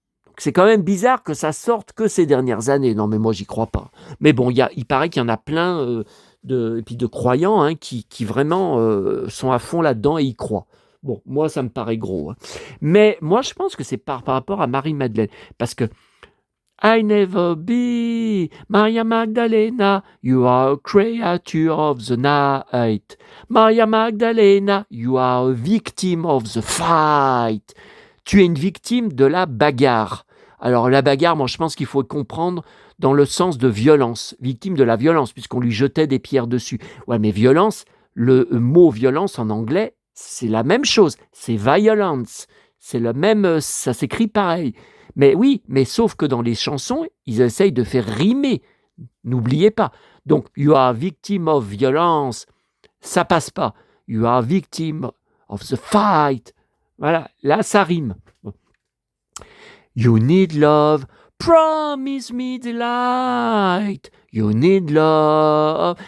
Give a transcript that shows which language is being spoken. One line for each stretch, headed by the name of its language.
French: Donc c'est quand même bizarre que ça sorte que ces dernières années. Non, mais moi, j'y crois pas. Mais bon, il paraît qu'il y en a plein et puis de croyants hein, qui vraiment sont à fond là-dedans et y croient. Bon, moi, ça me paraît gros. Hein. Mais moi, je pense que c'est par rapport à Marie-Madeleine. Parce que
English: I never be Maria Magdalena, you are a creature of the night. Maria Magdalena, you are a victim of the fight.
French: Tu es une victime de la bagarre. Alors la bagarre, moi je pense qu'il faut comprendre dans le sens de violence, victime de la violence, puisqu'on lui jetait des pierres dessus. Ouais, mais violence, le mot violence en anglais, c'est la même chose, c'est violence. C'est le même, ça s'écrit pareil. Mais oui, mais sauf que dans les chansons, ils essayent de faire rimer. N'oubliez pas. Donc,
English: you are victim of violence.
French: Ça passe pas.
English: You are victim of the fight.
French: Voilà, là, ça rime.
English: You need love. Promise me delight. You need love.